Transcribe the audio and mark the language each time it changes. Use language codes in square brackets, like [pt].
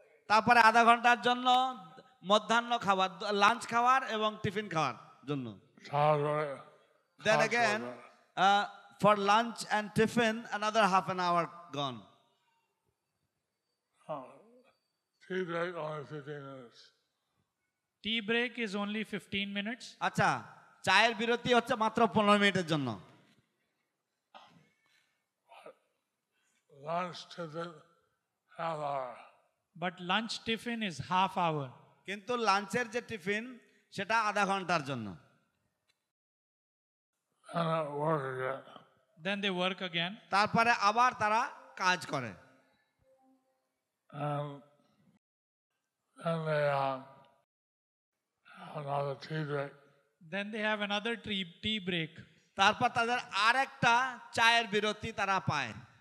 [bn] তারপরে আধা ঘন্টার জন্য মধ্যাহ্ন খাবার, লাঞ্চ খাওয়ার এবং টিফিন খাওয়ার জন্য। তারপরে [en] Then again for lunch and tiffin another half an hour gone. tea break only 15 minutes. Tea break is only 15 minutes. [bn] আচ্ছা, চায়ের বিরতি হচ্ছে মাত্র 15 মিনিটের জন্য। [en] Lunch to the half hour. But lunch tiffin is half hour. [bn] কিন্তু লাঞ্চের যে টিফিন সেটা আধা ঘন্টার জন্য। [en] And at work again. Then they work again. [bn] তারপরে আবার তারা কাজ করে। [en] And they have another tea break. Then they have another tea break. [bn] তারপর তাদের আরেকটা চায়ের বিরতি তারা পায়।